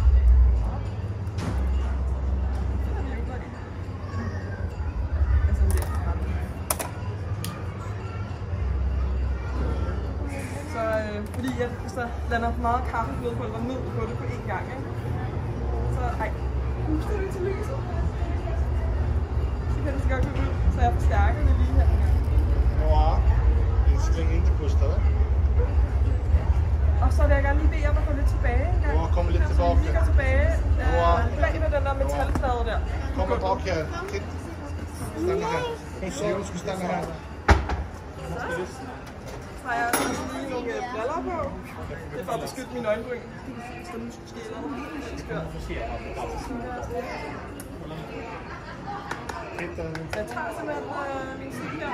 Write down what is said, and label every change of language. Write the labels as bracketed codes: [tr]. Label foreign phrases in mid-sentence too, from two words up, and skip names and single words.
[da] Fordi at hvis der lander for meget kaffeflødepulver ned på det på én gang, ikke? Så puster det til lyset. Så kan det så godt gå ud, så jeg forstærker det lige her. [sv] Ja, det springer inte pusta, va? [da] Og så vil jeg gerne lige bede jer om at gå lidt tilbage en gang. Kom lidt tilbage. Så vi går tilbage bag ved den der metalplade der. Kom bak her. [sv] Titt. Stanna her. [da] Hun siger, hun skal stanna her. Så har jeg også lige nogle briller på. Det er for at beskytte mine øjenbryn. Så nu skal jeg lade mig helt skørt. Jeg tager simpelthen min stik her.